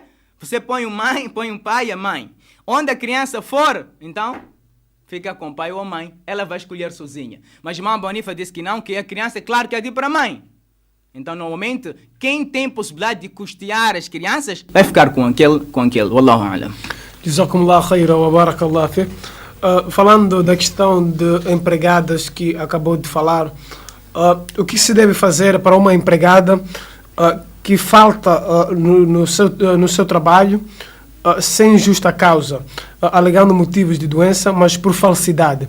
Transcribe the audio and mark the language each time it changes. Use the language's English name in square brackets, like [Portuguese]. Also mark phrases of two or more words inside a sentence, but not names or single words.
[Portuguese] Você põe o pai e a mãe. Onde a criança for, então fica com o pai ou a mãe. Ela vai escolher sozinha. Mas Imam Abu Hanifa disse que não, que a criança, é claro que é de ir para a mãe. Então, normalmente, quem tem possibilidade de custear as crianças, vai ficar com aquele. [Arabic] والله أعلم. جزاكم الله خيرا وبارك الله فيك. [Portuguese] Falando da questão de empregadas que acabou de falar, o que se deve fazer para uma empregada que falta no seu trabalho sem justa causa, alegando motivos de doença, mas por falsidade?